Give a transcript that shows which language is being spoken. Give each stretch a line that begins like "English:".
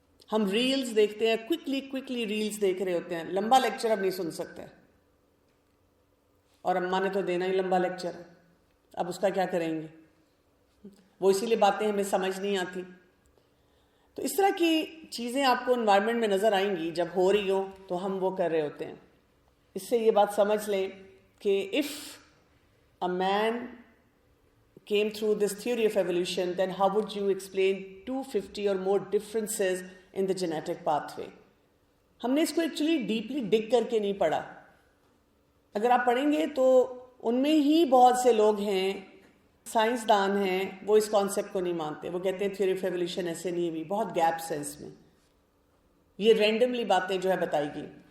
Urdu: ہم ریلز دیکھتے ہیں، کوئکلی ریلز دیکھ رہے ہوتے ہیں. لمبا لیکچر اب نہیں سن سکتے، اور اماں نے تو دینا ہی لمبا لیکچر ہے. اب اس کا کیا کریں گے؟ وہ اسی لیے باتیں ہمیں سمجھ نہیں آتی. تو اس طرح کی چیزیں آپ کو انوائرمنٹ میں نظر آئیں گی، جب ہو رہی ہوں تو ہم وہ کر رہے ہوتے ہیں. اس سے یہ بات سمجھ لیں کہ
English: if a man came through this theory of evolution, then how would you explain 250 or more differences in the genetic pathway?
Urdu: ہم نے اس کو ایکچولی ڈیپلی ڈگ کر کے نہیں پڑھا. اگر آپ پڑھیں گے تو ان میں ہی بہت سے لوگ ہیں، سائنسدان ہیں، وہ اس کانسیپٹ کو نہیں مانتے. وہ کہتے ہیں تھیوری آف ایولیوشن ایسے نہیں ہوئی، بہت گیپس ہیں اس میں، یہ رینڈملی باتیں جو ہے بتائی گئی.